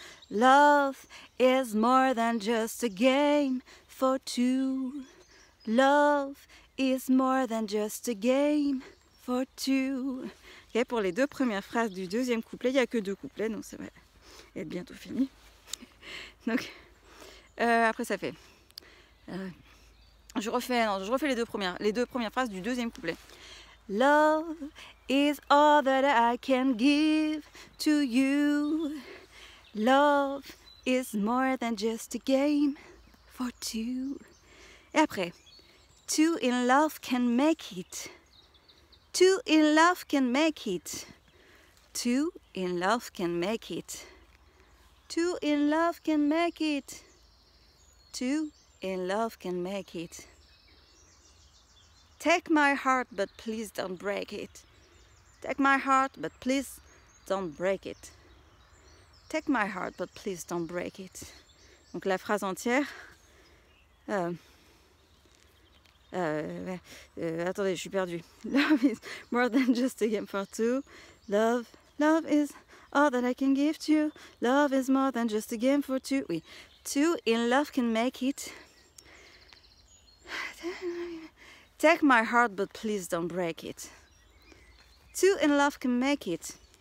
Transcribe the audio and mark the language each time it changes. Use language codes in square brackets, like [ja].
[en] Love is more than just a game for two. Love is more than just a game for two. [fr] Okay, pour les deux premières phrases du deuxième couplet, il n'y a que 2 couplets, donc ça va être bientôt fini. Donc, après ça fait... je refais les deux premières phrases du deuxième couplet. [en] Love is all that I can give to you. Love is more than just a game for two. [fr] Et après, [en] two in love can make it. Two in love can make it. Two in love can make it. Two in love can make it. Two in love can make it. Take my heart, but please don't break it. Take my heart, but please don't break it. Take my heart, but please don't break it. [fr] Donc la phrase entière. Attendez, je suis perdue. [en] Love is more than just a game for two. Love is all that I can give to you. Love is more than just a game for two. Oui. Two in love can make it. Take my heart, but please don't break it. Two in love can make it.